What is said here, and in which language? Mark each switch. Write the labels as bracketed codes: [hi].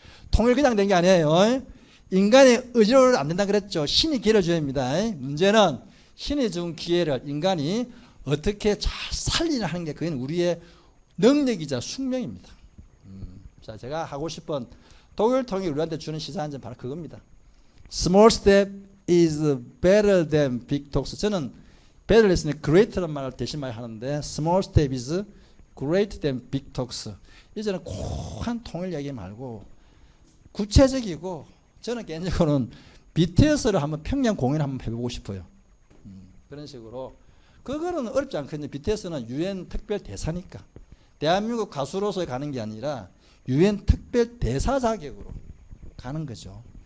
[ko] 통일 그냥 된 게 아니에요. 인간의 의지로는 안 된다 그랬죠. 신이 기회를 줘야 합니다. 문제는 신이 준 기회를 인간이 어떻게 잘 살리냐 하는 게 그건 우리의 능력이자 숙명입니다. 자, 제가 하고 싶은 독일 통일 우리한테 주는 시사한 점 바로 그겁니다. [en] Small step is better than big talks. 저는 better 했으니 greater란 [ko] 말을 대신 많이 하는데, [en] small step is greater than big talks. [ko] 이제는 고한 통일 얘기 말고 구체적이고, 저는 개인적으로는 BTS를 한번 평양 공연 한번 해보고 싶어요. 그런 식으로. 그거는 어렵지 않거든요. BTS는 UN 특별 대사니까. 대한민국 가수로서 가는 게 아니라 UN 특별 대사 자격으로 가는 거죠.